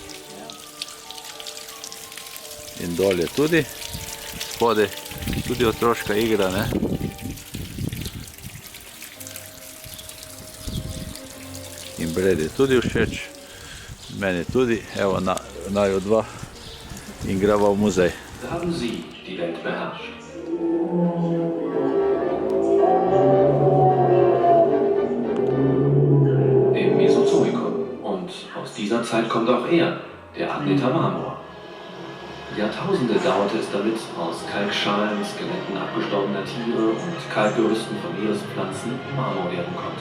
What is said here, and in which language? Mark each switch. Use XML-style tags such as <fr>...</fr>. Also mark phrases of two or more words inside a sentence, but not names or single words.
<sl>In dolje tudi, spodaj tudi otroška igra, ne? In Bredi tudi všeč, meni tudi, evo naju dva. In gremo v muzej.</sl> <de>Haben Sie die Welt beherrscht? Im Mesozoikum. Und aus dieser Zeit kommt auch er, der Adneter Marmor. Jahrtausende dauerte es damit, aus Kalkschalen, Skeletten abgestorbener Tiere und Kalkgerüsten von Meerespflanzen Marmor werden konnte.</de>